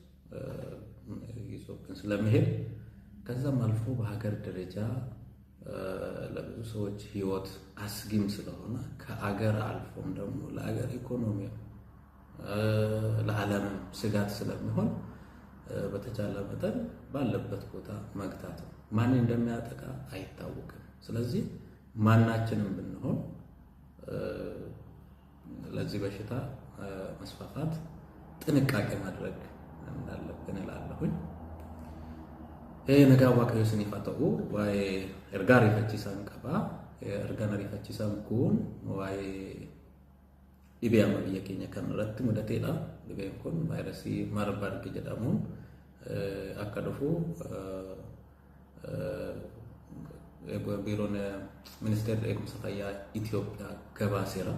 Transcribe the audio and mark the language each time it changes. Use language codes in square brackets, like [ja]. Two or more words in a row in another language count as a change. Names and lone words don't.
[am] ይዞብን ስለሚሄድ ከዛም አልፎ በሀገር ደረጃ ለብዙ ሰዎች ህይወት አስጊም ስለሆነ ከአገር አልፎም ደግሞ ለአገር ኢኮኖሚ ለዓለም ስጋት ስለሚሆን በተቻለ መጠን ባለበት ቦታ መግታት ነው። ማን እንደሚያጠቃ አይታወቅም። ስለዚህ ማናችንም ብንሆን ለዚህ በሽታ መስፋፋት ጥንቃቄ ማድረግ እንዳለብን እላለሁኝ። ነጋ [om] waaqayyo isiniif haa ta'u waa'ee ergaa ariifachiisaa qaba. Ergaan ariifachiisaan kun waa'ee dhibee amma biyya keenya kan irratti mudateedha. Dhibeen kun vaayirasii Marburg jedhamuun akka dhufu biiroon ministeerri eegumsa fayyaa Itoophiyaa gabaaseera.